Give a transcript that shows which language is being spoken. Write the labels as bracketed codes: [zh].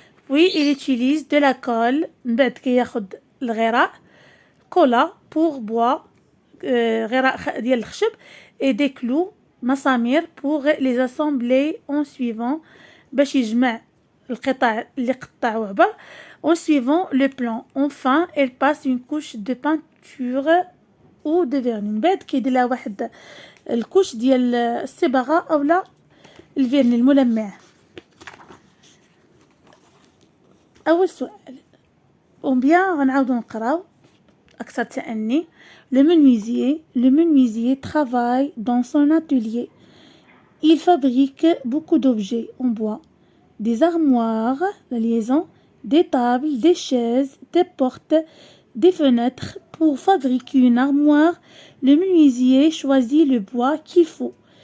[fr] Puis il utilise de la colle. [ar] من بعد كياخد الغراء كولا [fr] pour bois، [ar] غراء ديال الخشب، [fr] et des clous [ar] مسامير [fr] pour les assembler en suivant [ar] باش يجمع القطع اللي قطع وعبر [fr] en suivant le plan. Enfin, elle passe une couche de peinture ou de vernis. [ar] من بعد كيدير لها واحد الكوش ديال الصباغة أولا الفيرني الملمع. أول سؤال وبيان غنعاودو نقراو أكثر تأني. [fr] Le menuisier travaille dans son atelier. Il fabrique beaucoup d'objets en bois. Des armoires, la liaison, des tables, des chaises, des portes, des fenêtres. Pour fabriquer une armoire, le menuisier choisit le bois qu'il faut.